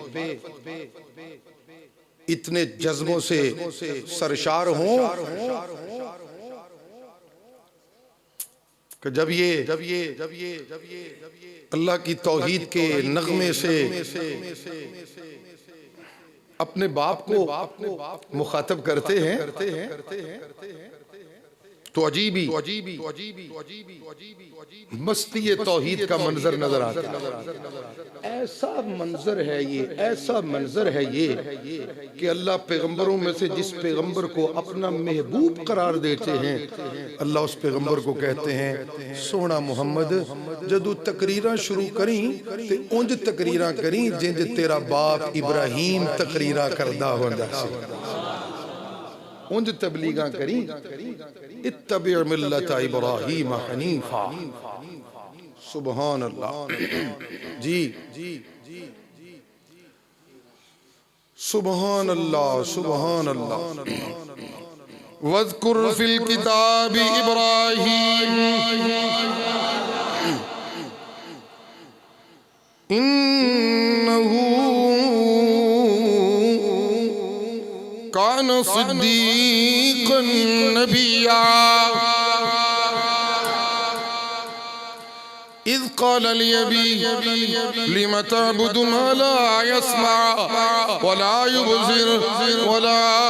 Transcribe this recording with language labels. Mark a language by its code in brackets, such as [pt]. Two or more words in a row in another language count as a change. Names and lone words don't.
[ur] اتنے جذبوں سے سرشار ہوں کہ جب یہ اللہ کی توحید کے نغمے سے اپنے باپ کو مخاطب کرتے ہیں تو عجیبی مستی توحید کا منظر نظر آتا ہے۔ ایسا منظر ہے یہ کہ اللہ پیغمبروں میں سے جس پیغمبر کو اپنا محبوب قرار دیتے ہیں، اللہ اس پیغمبر کو کہتے ہیں [pa] سونا محمد جدو تقریراں شروع کریں تے انج تقریراں کریں جنج تیرا باپ ابراہیم تقریراں کردہ ہوندا سی، انج تبلیغاں کریں، [ar] اتبع ملت ابراہیم حنیفا۔ سبحان اللہ۔ جی سبحان اللہ، سبحان اللہ۔ وَاذْكُرْ فِي الْكِتَابِ إِبْرَاهِيمَ إِنَّهُ كَانَ صِدِّيقًا نَبِيًّا إِذْ قَالَ لِأَبِيهِ لِمَ تَعْبُدُ مَا لَا يَسْمَعُ وَلَا يُبْصِرُ وَلَا